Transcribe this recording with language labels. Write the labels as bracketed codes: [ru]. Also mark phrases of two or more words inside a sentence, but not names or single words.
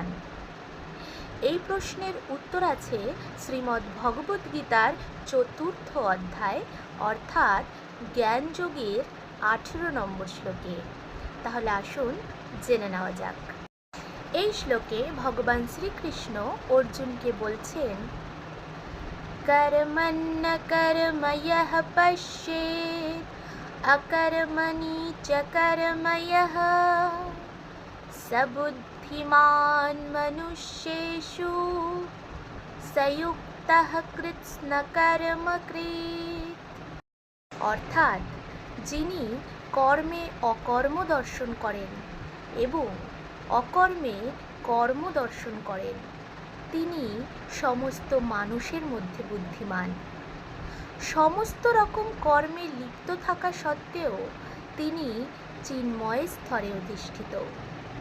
[bn] এই প্রশ্নের উত্তর আছে শ্রীমদ্ ভগবদ্গীতার 4th অধ্যায় অর্থাৎ জ্ঞানযোগের 18 নম্বর শ্লোকে। তাহলে আসুন জেনে নেওয়া যাক। এই শ্লোকে ভগবান শ্রীকৃষ্ণ অর্জুনকে বলছেন, [sa] कर्मण्य कर्म यः पश्येत् अकर्मणि च कर्म यः स बुद्धिमान् मनुष्येषु स युक्तः कृत्स्नकर्मकृत्। [bn] অর্থাৎ যিনি কর্মে অকর্ম দর্শন করেন এবং অকর্মে কর্ম দর্শন করেন তিনি সমস্ত মানুষের মধ্যে বুদ্ধিমান। সমস্ত রকম কর্মে লিপ্ত থাকা সত্ত্বেও তিনি চিন্ময় স্তরে অধিষ্ঠিত।